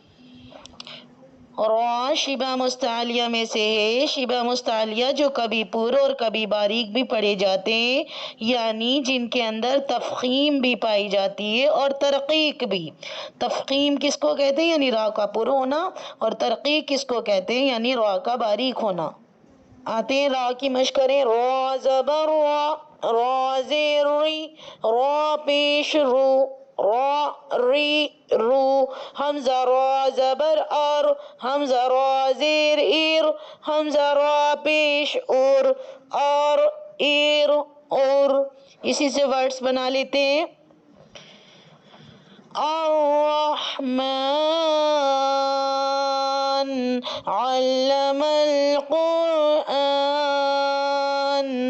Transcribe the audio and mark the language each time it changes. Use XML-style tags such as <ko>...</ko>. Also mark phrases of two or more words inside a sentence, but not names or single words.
<ur>را شبہ مستعلیہ میں سے ہے، شبہ مستعلیہ جو کبھی پر اور کبھی باریک بھی پڑھے جاتے ہیں، یعنی جن کے اندر تفخیم بھی پائی جاتی ہے اور ترقیق بھی۔ تفخیم کس کو کہتے ہیں؟ یعنی را کا پر ہونا، اور ترقیق کس کو کہتے ہیں؟ یعنی را کا باریک ہونا۔ آتے ہیں را کی مشق کریں۔ را زبر را، را زیر ری، را پیش رو، را ری رو، حمزہ را زبر ار، حمزہ را زیر ایر، حمزہ را پیش اور ایر اور. اسی سے ورڈز بنا لیتے ہیں.</ur> <ar>الرحمن علم القرآن.</ar>